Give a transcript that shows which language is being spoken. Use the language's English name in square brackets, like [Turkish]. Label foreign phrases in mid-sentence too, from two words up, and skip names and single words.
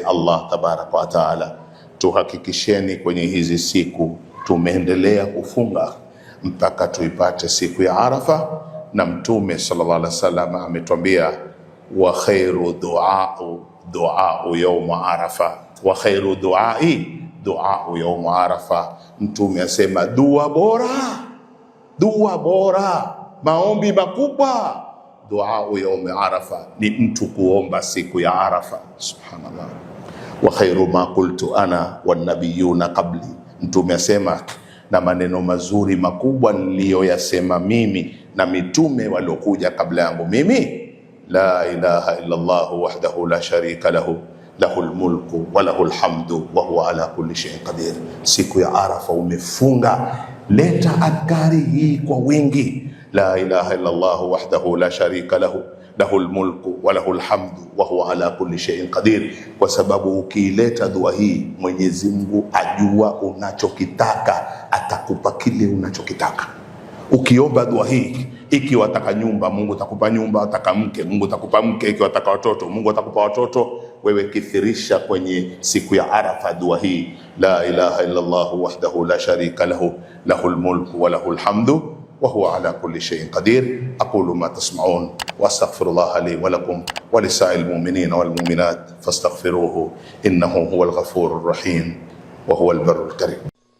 [Arabic] الله تبارك وتعالى, [Swahili] tuhakikisheni kwenye hizi siku tumeendelea kufunga mpaka tuipate siku ya Arafa, na Mtume [Arabic] صلى الله عليه وسلم [Swahili] ametuambia, [Arabic] وخير الدعاء يوم عرفة, وخير الدعاء يوم عرفة. [Swahili] Mtume asema dua bora, maombi makubwa, [Arabic] دعاء يوم عرفة, [Swahili] ni mtu kuomba siku ya Arafa. Subhanallah. [Arabic] وخير ما قلت أنا والنبيون قبلي. [Swahili] Mtume asema, na maneno mazuri makubwa niliyoyasema mimi na mitume waliokuja kabla yangu mimi, [Arabic] لا إله إلا الله وحده لا شريك له له الملك وله الحمد وهو على كل شيء قدير. [Swahili] Siku ya Arafa umefunga, leta adhkari hii kwa wingi, [Arabic] لا إله إلا الله وحده لا شريك له له الملك وله الحمد وهو على كل شيء قدير. [Swahili] Kwa sababu ukiileta dua hii, Mwenyezi Mungu ajua unachokitaka, atakupa kile unachokitaka. Ukiomba dua hii, ikiwa wataka nyumba, Mungu atakupa nyumba; wataka mke, Mungu atakupa mke; ikiwa wataka watoto, Mungu atakupa watoto. Wewe kithirisha kwenye siku ya Arafa dua hii, [Arabic] لا إله إلا الله وحده لا شريك له له الملك وله الحمد وهو على كل شيء قدير. أقول ما تسمعون وأستغفر الله لي ولكم ولسائر المؤمنين والمؤمنات فاستغفروه إنه هو الغفور الرحيم وهو البر الكريم.